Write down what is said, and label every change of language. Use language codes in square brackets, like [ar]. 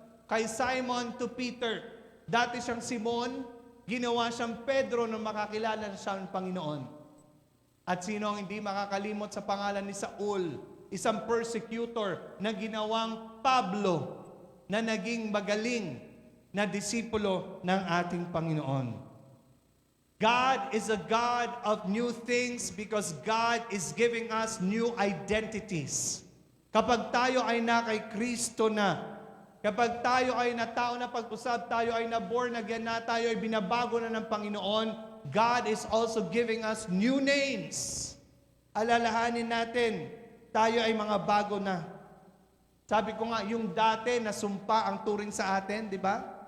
[tl] Kay Simon to Peter. Dati siyang Simon, ginawa siyang Pedro nung makakilala siya ng Panginoon. At sino ang hindi makakalimot sa pangalan ni Saul, isang persecutor na ginawang Pablo, na naging magaling na disipulo ng ating Panginoon. [en] God is a God of new things because God is giving us new identities. [tl] Kapag tayo ay na kay Kristo na, kapag tayo ay na tao na pag-usap, tayo ay na born again na, tayo ay binabago na ng Panginoon, [en] God is also giving us new names. [tl] Alalahanin natin, tayo ay mga bago na. Sabi ko nga, yung dati na sumpa ang turing sa atin, di ba?